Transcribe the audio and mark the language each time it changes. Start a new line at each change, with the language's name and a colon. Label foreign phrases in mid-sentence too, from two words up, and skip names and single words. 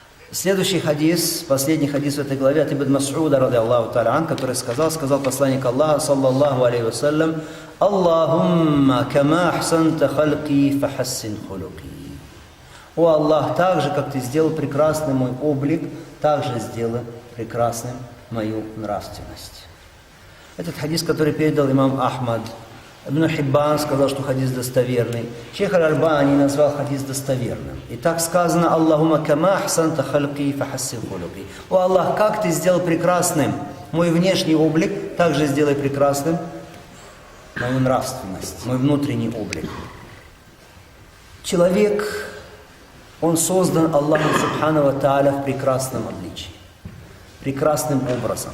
Russian: Следующий хадис, последний хадис в этой главе от Ибн Мас'уда,
Arabic: رضي الله تعالى,
Russian: который сказал посланник Аллаха,
Arabic: صلى الله عليه وسلم: «اللهم كما أحسنت خلقي فحسن خلقي».
Russian: О Аллах, так же, как Ты сделал прекрасный мой облик, так же сделай прекрасным мою нравственность. Этот хадис, который передал имам Ахмад, Ибн Хиббан сказал, что хадис достоверный. Шейх Аль-Альбани назвал хадис достоверным. И так сказано:
Arabic: «اللهم كما أحسنت خلقي فحسن خلقي».
Russian: О Аллах, как Ты сделал прекрасным мой внешний облик, так же сделай прекрасным мою нравственность, мой внутренний облик. Человек, он создан Аллахом
Arabic: سبحانه وتعالى
Russian: в прекрасном обличии, прекрасным образом.